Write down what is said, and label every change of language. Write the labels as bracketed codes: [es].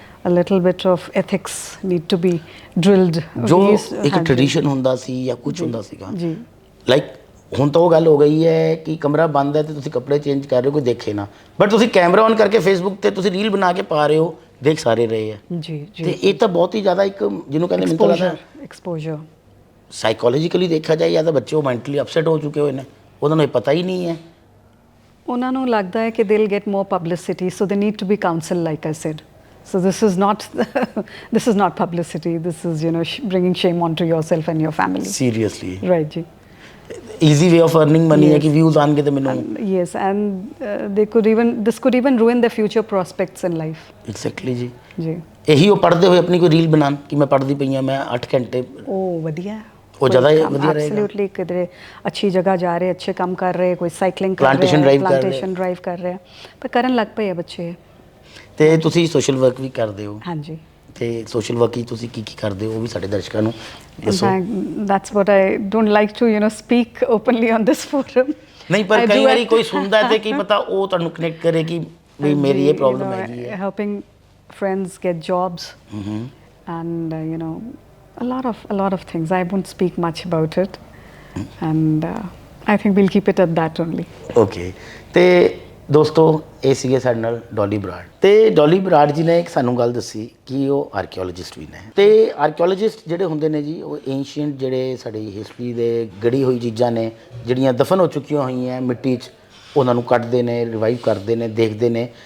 [en] A little bit of ethics need to be drilled. [pa] ਜੋ [en] These- [pa] ਇੱਕ ਹਾਂਜੀ। Tradition ਹੁੰਦਾ ਸੀ ਜਾਂ ਕੁਝ ਹੁੰਦਾ ਸੀਗਾ, ਜੀ। ਲਾਈਕ ਹੁਣ ਤਾਂ ਉਹ ਗੱਲ ਹੋ ਗਈ ਹੈ ਕਿ ਕਮਰਾ ਬੰਦ ਹੈ ਤੇ ਤੁਸੀਂ ਕੱਪੜੇ ਚੇਂਜ ਕਰ ਰਹੇ ਹੋ, ਕੋਈ ਦੇਖੇ ਨਾ, ਬਟ ਤੁਸੀਂ ਕੈਮਰਾ ਔਨ ਕਰਕੇ ਫੇਸਬੁੱਕ ਤੇ ਤੁਸੀਂ ਰੀਲ ਬਣਾ ਕੇ ਪਾ ਰਹੇ ਹੋ, ਦੇਖ ਸਾਰੇ ਰਹੇ ਆ। ਜੀ ਤੇ ਜੀ। ਇਹ ਤਾਂ ਬਹੁਤ ਹੀ ਜ਼ਿਆਦਾ ਇੱਕ ਜਿਹਨੂੰ ਕਹਿੰਦੇ ਮੈਨੂੰ ਤਾਂ ਲੱਗਦਾ [en] Exposure. [pa] ਸਾਈਕੋਲੋਜੀਕਲੀ ਦੇਖਿਆ ਜਾਏ ਜਾਂ ਤਾਂ ਬੱਚੇ ਉਹ ਮੈਂਟਲੀ ਅਪਸੈਟ ਹੋ ਚੁੱਕੇ ਹੋਏ ਨੇ, ਉਹਨਾਂ ਨੂੰ ਇਹ ਪਤਾ ਹੀ ਨਹੀਂ ਹੈ। ਉਹਨਾਂ ਨੂੰ ਲੱਗਦਾ ਹੈ ਕਿ [en] they'll get more publicity, so they need to be counseled, like I said. So this is not this is not publicity. This is, you know, bringing shame onto yourself and your family. [pa] Seriously [en] Right, ji. Easy way of earning money ਹੈ ਕਿ Yes. [pa] Views ਆਣਗੇ ਤੇ ਮੈਨੂੰ। [en] Yes, and this could even ruin their future prospects in life. [pa] Exactly ਜੀ। ਜੀ। ਇਹੀ ਉਹ ਪੜ੍ਹਦੇ ਹੋਏ ਆਪਣੀ ਕੋਈ ਰੀਲ ਬਣਾਉਣ ਕਿ ਮੈਂ ਪੜ੍ਹਦੀ ਪਈ ਹਾਂ, ਮੈਂ 8 ਘੰਟੇ, ਉਹ ਵਧੀਆ ਹੈ। ਉਹ ਜ਼ਿਆਦਾ ਵਧੀਆ ਰਹੇਗਾ। ਐਬਸੋਲੂਟਲੀ, ਕਿਧਰੇ ਅੱਛੀ ਜਗ੍ਹਾ ਜਾ ਰਹੇ, ਅੱਛੇ ਕੰਮ ਕਰ ਰਹੇ, ਕੋਈ ਸਾਈਕਲਿੰਗ ਕਰ [en] Plantation [pa] ਰਿਹਾ, drive ਕਰ ਰਹੇ। ਪਲਾਂਟੇਸ਼ਨ ਡਰਾਈਵ ਕਰ ਰਿਹਾ, ਪਰ ਕਰਨ ਲੱਗ ਪਏ ਆ ਬੱਚੇ। ਤੇ ਤੁਸੀਂ ਸੋਸ਼ਲ ਵਰਕ ਵੀ ਕਰਦੇ ਹੋ, ਹਾਂਜੀ। ਤੇ ਸੋਸ਼ਲ ਵਰਕ ਹੀ ਤੁਸੀਂ ਕੀ ਕੀ ਕਰਦੇ ਹੋ ਉਹ ਵੀ ਸਾਡੇ ਦਰਸ਼ਕਾਂ ਨੂੰ [en] In [pa] ਦੱਸੋ। [en] fact, that's what I don't like to, you know, speak openly on this forum. [pa] ਨਹੀਂ ਪਰ [en] I [pa] ਕਈ [en] do [pa] ਵਾਰੀ [en] it- [pa] ਕੋਈ ਸੁਣਦਾ ਤੇ ਕੀ ਪਤਾ ਉਹ ਤੁਹਾਨੂੰ ਕਨੈਕਟ ਕਰੇ ਕਿ ਵੀ ਮੇਰੀ ਇਹ ਪ੍ਰੋਬਲਮ ਹੈਗੀ ਹੈ। [en] Helping friends get jobs, and you know, a lot of things. I won't speak much about it, and I think we'll keep it at that only. [pa] Okay, ਤੇ ਦੋਸਤੋ ਇਹ ਸੀਗੇ ਸਾਡੇ ਨਾਲ ਡੋਲੀ ਬਰਾੜ। ਤੇ ਡੋਲੀ ਬਰਾੜ ਜੀ ਨੇ ਇੱਕ ਸਾਨੂੰ ਗੱਲ ਦੱਸੀ ਕਿ ਉਹ ਆਰਕੀਓਲੋਜਿਸਟ ਵੀ ਨੇ। ਤੇ ਆਰਕੀਓਲੋਜਿਸਟ ਜਿਹੜੇ ਹੁੰਦੇ ਨੇ ਜੀ, ਉਹ ਏਂਸ਼ੀਅੰਟ ਜਿਹੜੇ ਸਾਡੀ ਹਿਸਟਰੀ ਦੇ ਗੜੀ ਹੋਈ ਚੀਜ਼ਾਂ ਨੇ ਜਿਹੜੀਆਂ ਦਫਨ ਹੋ ਚੁੱਕੀਆਂ ਹੋਈਆਂ ਮਿੱਟੀ 'ਚ, ਉਹਨਾਂ ਨੂੰ ਕੱਢਦੇ ਨੇ, ਰਿਵਾਈਵ ਕਰਦੇ ਨੇ, ਦੇਖਦੇ ਨੇ।